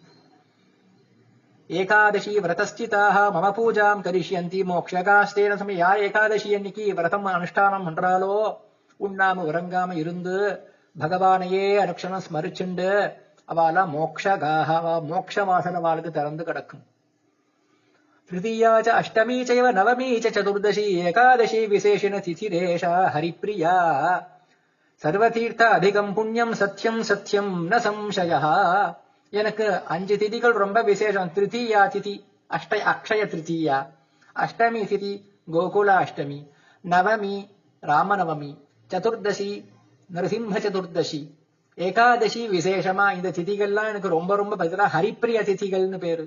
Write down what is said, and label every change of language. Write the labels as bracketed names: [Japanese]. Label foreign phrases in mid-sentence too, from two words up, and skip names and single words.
[Sanskrit] एकादशी व्रतस्थिताक मम पूजां करिष्यन्ति मोक्षकास्तेन समयम्. [Tamil] யார் ஏகாதசி அன்னைக்கு விரதம் அனுஷ்டானம் பண்றாலோ, உண்ணாம உறங்காம இருந்து பகவானையே அனுக்ஷணம் ஸ்மரிச்சுண்டு அவெல்லாம் மோக்ஷகாக, மோக்ஷ வாசன வாழ்க்கை திறந்து கிடக்கும். [Sanskrit] तृतीया च अष्टमी चैव नवमी च चतुर्दशी एकादशी विशेषेण तिथिरेषा हरिप्रिया सर्वतीर्थ अधिकं पुण्यं सत्यं सत्यं न संशयः. [Tamil] எனக்கு 5 திதிகள் ரொம்ப விசேஷம். திருத்தீயா திதி அக்ஷய திருத்தீயா, அஷ்டமி திதி கோகுல அஷ்டமி, நவமி ராமநவமி, சதுர்தசி நரசிம்ம சதுர்தசி, ஏகாதசி விசேஷமா. இந்த திதிகள்லாம் எனக்கு ரொம்ப ரொம்ப பதிலா ஹரிப்பிரிய திதிகள்னு பேரு.